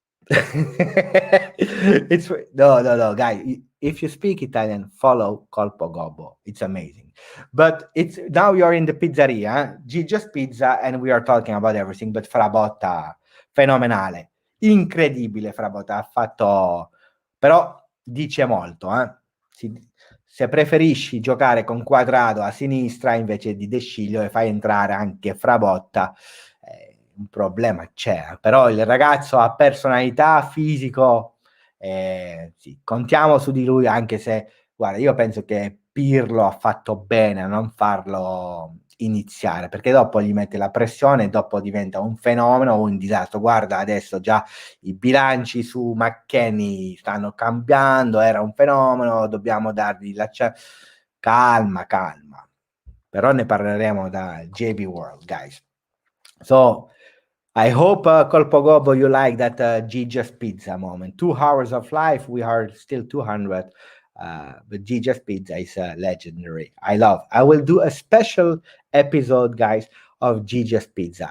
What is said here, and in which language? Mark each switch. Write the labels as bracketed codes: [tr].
[en] It's no, guys. If you speak Italian, follow Colpo Gobbo. It's amazing. But it's now you're in the pizzeria, Gigi's Pizza, and we are talking about everything. [it] But Frabotta, fenomenale, incredibile. Frabotta ha fatto, però dice molto. Se preferisci giocare con Quadrado a sinistra invece di De Sciglio e fai entrare anche Frabotta, un problema c'è, però il ragazzo ha personalità, fisico, sì, contiamo su di lui, anche se, guarda, io penso che Pirlo ha fatto bene a non farlo iniziare, perché dopo gli mette la pressione e dopo diventa un fenomeno o un disastro. Guarda, adesso già i bilanci su McKennie stanno cambiando, era un fenomeno, dobbiamo dargli la calma, calma. Però ne parleremo da JB World, guys. [en] So I hope Colpogobo you like that Gigi's Pizza moment. 2 hours of life, we are still 200. But Gigi's Pizza is legendary. I will do a special episode, guys, of Gigi's Pizza.